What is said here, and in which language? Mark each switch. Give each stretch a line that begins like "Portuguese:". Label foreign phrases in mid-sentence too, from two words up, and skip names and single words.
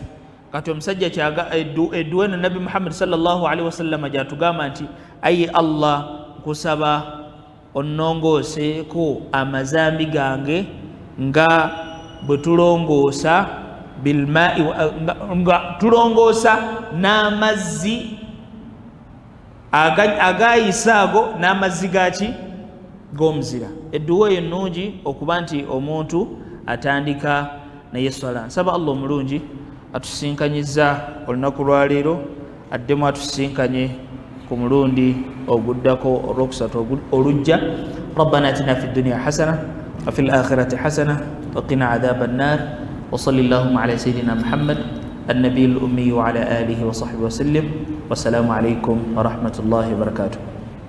Ganda: Kati omusajja edduwa eno Nabi Muhammad
Arabic: صلى الله عليه وسلم
Ganda: gyatugamba nti ayi Allah nkusaba onnongooseeko amazambi gange nga bwe tulongoosa bilmaai, nga tulongoosa n'amazzi agayise ago n'amazzi gaki g'omuzira. Edduwa eyo ennungi okuba nti omuntu atandika naye swala. Nsaba Allah omulungi atusinkanyiza olunaku lwaleero, addemu atusinkanye ku mulundi oguddako olwokusatu olujja.
Arabic: ربنا آتنا في الدنيا حسنة وفي الآخرة حسنة وقنا عذاب النار. وصلى الله على سيدنا محمد النبي الأمي وعلى آله وصحبه وسلم. والسلام عليكم ورحمة الله وبركاته.